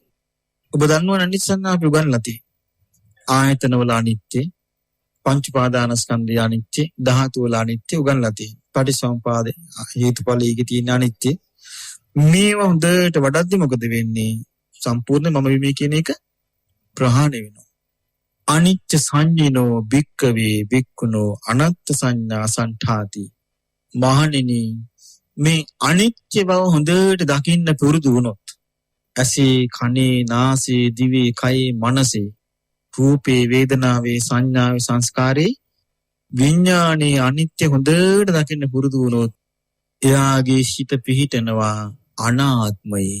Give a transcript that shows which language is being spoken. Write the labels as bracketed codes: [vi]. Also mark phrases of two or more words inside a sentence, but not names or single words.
[si] ඔබ දන්නවනේ අනිච්ච සංඥාව අපි උගන්ලා තියෙන්නේ. ආයතන වල අනිත්‍ය, පංච පාදානස්කන්ධය අනිත්‍ය, ධාතු වල අනිත්‍ය උගන්ලා තියෙන්නේ. පටිසම්පාදේ හේතුඵලයේ තියෙන අනිත්‍ය. මේව හොඳට වඩද්දි මොකද වෙන්නේ? සම්පූර්ණ මම විමේ කියන එක ප්‍රහාණය වෙනවා. [pi] අනිච්ච සංඤිනෝ භික්කවේ භික්ඛුනෝ අනත්ත් සංඥා සංඨාති. [si] මහණෙනි මේ අනිත්‍ය බව හොඳට දකින්න පුරුදු වුණොත් ඇසේ කනේ නාසයේ දිවේ කයේ මනසේ රූපේ වේදනාවේ සංඥාවේ සංස්කාරේ විඥානේ අනිත්‍ය හොඳට දකින්න පුරුදු වුණොත් එයාගේ හිත පිහිටනවා අනාත්මයේ.